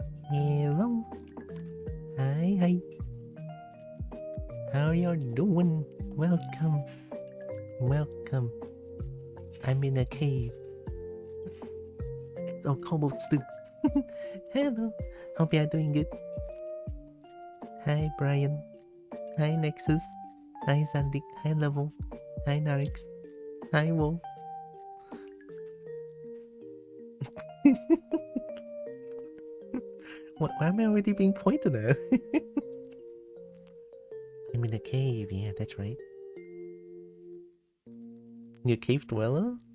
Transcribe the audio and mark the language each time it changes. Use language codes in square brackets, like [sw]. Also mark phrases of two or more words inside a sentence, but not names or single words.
[en] Hello. Hi, hi. How y'all doing? Welcome. Welcome. I'm in a cave. It's all cobalt stew. Hello. Hope you're doing good. Hi, Brian. Hi, Nexus. Hi, Zandik. Hi, Level. Hi, Narix. Hi, Wolf. What? Why am I already being pointed at? I'm in a cave. Yeah, that's right. You a cave dweller?